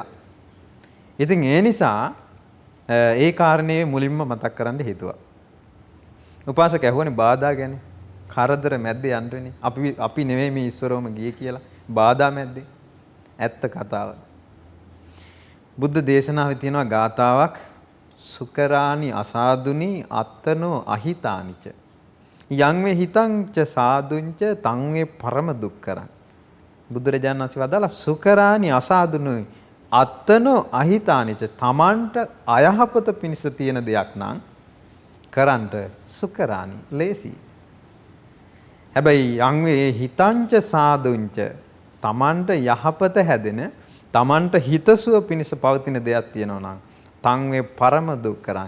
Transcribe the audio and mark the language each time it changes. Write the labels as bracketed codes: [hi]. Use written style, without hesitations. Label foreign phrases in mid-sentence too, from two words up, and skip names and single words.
[si] ඉතින් ඒ නිසා ඒ කාරණේ මුලින්ම මතක් කරන්න හිතුවා. උපාසක ඇහුවනේ බාධා ගැන. කරදර මැද්දේ යන්න වෙන්නේ. අපි නෙවෙයි මේ ඊශ්වරවම ගියේ කියලා. බාධා මැද්දේ. ඇත්ත කතාව. බුද්ධ දේශනාවේ තියෙනවා ගාතාවක් [pi] සුකරානි අසාදුනි අත්තනෝ අහිතානිච යං වේ හිතං ච සාදුංච තං වේ පරම දුක්කරං. [si] බුදුරජාණන් වහන්සේ වදාලා [pi] සුකරානි අසාදුනි අත්තනෝ අහිතානිච [si] තමන්ට අයහපත පිණිස තියෙන දෙයක් නම් කරන්ට සුකරානි ලේසි. හැබැයි [pi] යං වේ හිතං ච සාදුංච [si] තමන්ට යහපත හැදෙන තමන්ට හිතසුව පිණිස පවතින දෙයක් තියෙනවා නම් [pi] තං වේ පරම දුක්කරං.